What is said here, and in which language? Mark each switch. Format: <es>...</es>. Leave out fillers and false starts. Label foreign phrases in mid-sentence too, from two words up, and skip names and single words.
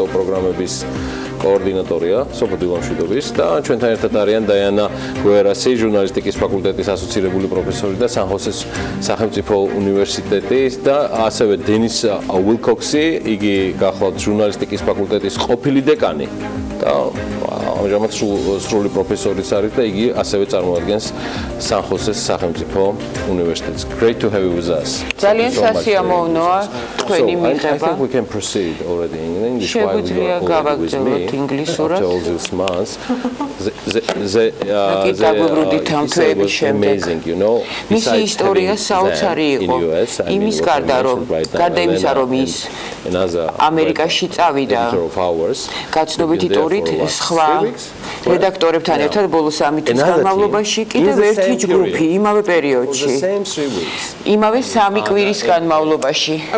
<ka>პროგრამების კოორდინატორია სოფოდილამშვიდობის და ჩვენთან ერთად არიან დაიანა გუერასი, ჟურნალისტიკის ფაკულტეტის ასოცირებული პროფესორი და სან-ხოსეს სახელმწიფო უნივერსიტეტის და ასევე დენის უილკოქსი, იგი გახლავთ ჟურნალისტიკის ფაკულტეტის ყოფილი დეკანი და ამჟამად სრული პროფესორიც არის და იგი ასევე წარმოადგენს სან-ხოსეს სახელმწიფო უნივერსიტეტს.</ka> <en>Great to have you with us.</en> <ka>ძალიან სასიამოვნოა თქვენი მიღება.</ka> <en>I think we can proceed already in English while you are</en> <ka>გავაგრძელოთ ინგლისურად.</ka> <en>After all these months. Amazing, you know.</en> <ka>მისი ისტორია საოცარი იყო. იმის გარდა რომ გარდა იმისა რომ ის ამერიკაში წავიდა გაცნობითი ტურით სხვა რედაქტორებთან ერთად ბოლო 3 თვის განმავლობაში კიდევ ერთი ჯგუფი იმავე პერიოდში იმავე 3 კვირის განმავლობაში</ka>